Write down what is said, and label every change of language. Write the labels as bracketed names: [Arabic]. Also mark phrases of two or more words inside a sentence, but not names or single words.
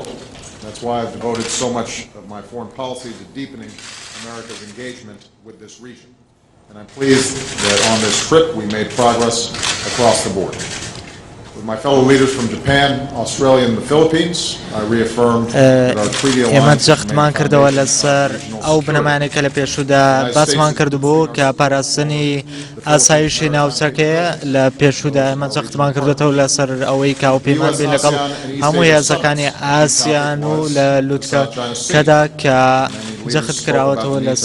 [English] That's why I've devoted so much of my foreign policy to deepening America's engagement with this region. And I'm pleased that on this trip we made progress across the board. With my fellow leaders from Japan, Australia, and the Philippines, I reaffirmed that our treaty alliance [Central Kurdish] زەختمان کردەوە لەسەر ئەو بنەمانێک کە لە پێشوودا باسمان کردبوو کە پاراستنی ئاسایشی ناوچەکەیە لە پێشوودا ئێمە زەختمان کردوێتەوە لەسەر ئەوەی کە هاوپەیمان بێ لەگەڵ هەموو هێزەکانی ئاسیان و لە لووتکەکەدا کە جەخت کراوەتەوە